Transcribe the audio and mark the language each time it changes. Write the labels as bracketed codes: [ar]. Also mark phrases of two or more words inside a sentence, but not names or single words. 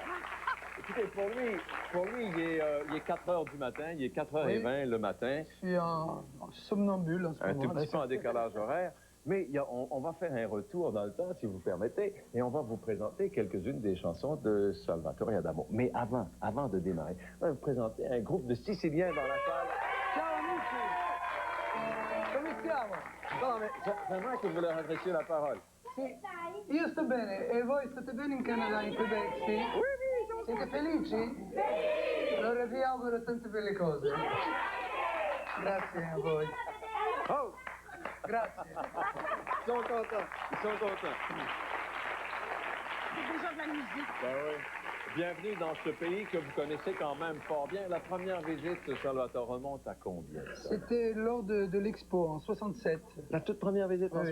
[fr] Écoutez, pour lui, il est 4 heures du matin, il est 4h20 le matin. Je suis en somnambule en ce moment. Un tout petit peu en décalage horaire. Mais on va faire un retour dans le temps, si vous permettez, et on va vous présenter quelques-unes des chansons de Salvatore Adamo. Mais avant de démarrer, on va vous présenter un groupe de Siciliens dans la salle. [it] Ciao amici! Come stiamo? [fr] Non, mais j'aimerais que vous leur adressiez la parole. [it] Sì, io sto bene, e voi state bene in Canada, in Quebec, sì? Siete felici? Allora vi auguro tante belle cose. Grazie a voi. Oh! Grazie. [fr] Ils sont contents, ils sont contents. C'est déjà de la musique. Ben oui. Bienvenue dans ce pays que vous connaissez quand même fort bien. La première visite, Salvatore, remonte à combien? C'était lors de l'expo en 67. La toute première visite en